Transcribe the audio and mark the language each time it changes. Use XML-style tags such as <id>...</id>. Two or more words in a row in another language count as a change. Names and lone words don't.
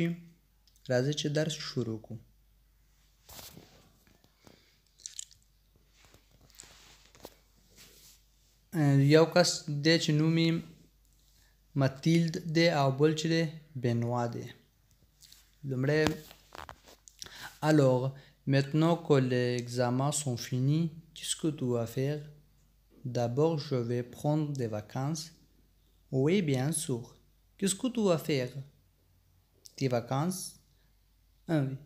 <ps>راځه چې درس شروع کوو. یو کس دی چې نوم یې متیلد دی او بل چې دی بنوا دی.</ps> <fr>لومړی alors maintenant que les examens sont finis, qu'est-ce que tu vas faire? D'abord, je vais prendre des vacances. Oui, bien sûr. Qu'est-ce que tu vas faire? Tes vacances? Ah oui.</fr>